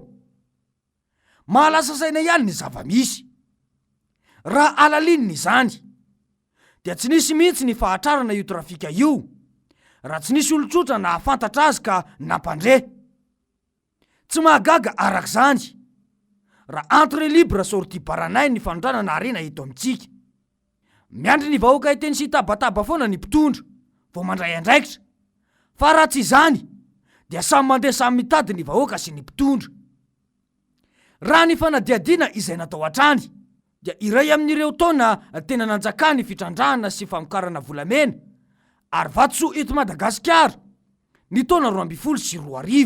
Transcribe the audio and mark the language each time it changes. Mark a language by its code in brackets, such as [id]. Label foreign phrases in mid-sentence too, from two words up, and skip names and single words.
[mg] Mahalasa saina ihany ny zavamisy. Raha alalininy izany dia tsy nisy mihitsy ny fahatrarana io trafika io raha tsy nisy olotsotra na hafantatra azy ka nampandre. Tsy mahagaga arak'izany raha [fr] entre libre sortie [mg] baranay ny fanondrana na arena eto amintsika. Miandry ny vahoaka eteny sy tabataba foana ny mpitondra vao mandray andraikitra, fa raha tsy izany dia samy mandeha samy mitady ny vahoaka sy ny mpitondra. Raha ny fanadiadiana izay natao hatrany dia iray amin'ireo taona tena nanjaka ny fitrandrahana sy famokarana volamena ary vatosoa eto Madagasikara ny taona 2024.